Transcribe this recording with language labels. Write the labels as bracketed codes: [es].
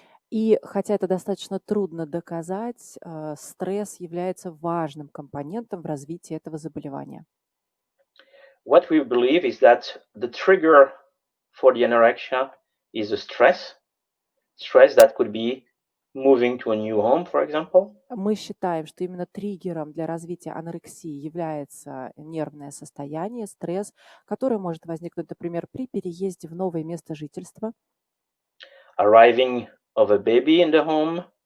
[ru] И хотя это достаточно трудно доказать, стресс является важным компонентом в развитии этого заболевания. [en] What we believe is that the trigger for the anorexia is the stress that could be moving to a new home, for example. [ru] Мы считаем, что именно триггером для развития анорексии является нервное состояние, стресс, который может возникнуть, например, при переезде в новое место жительства. [en] Arriving of a baby in the home.